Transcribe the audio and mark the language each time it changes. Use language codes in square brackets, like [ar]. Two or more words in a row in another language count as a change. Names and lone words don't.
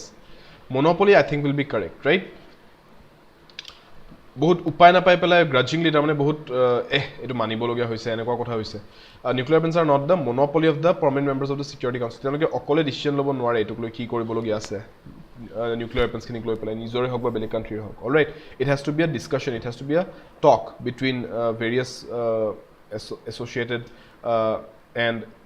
[en] Monopoly I think will be correct, right? [as] বহুত উপায় না পাই পেলাই grudgingly তাৰমানে বহুত এটো মানিবলগীয়া হৈছে এনেকুৱা কথা হৈছে [en] nuclear weapons are not the monopoly of the permanent members of the security council [as] তেওঁলোকে অকলে ডিসিশন ল'ব নোৱাৰে এটোক লৈ কি কৰিবলগীয়া আছে [en] nuclear weapons [as] খিনিক লৈ পেলাই নিজৰে হক বা বেলেগ কান্ট্ৰিৰ হক [en] all right it has to be a discussion it has to be a talk between various associated and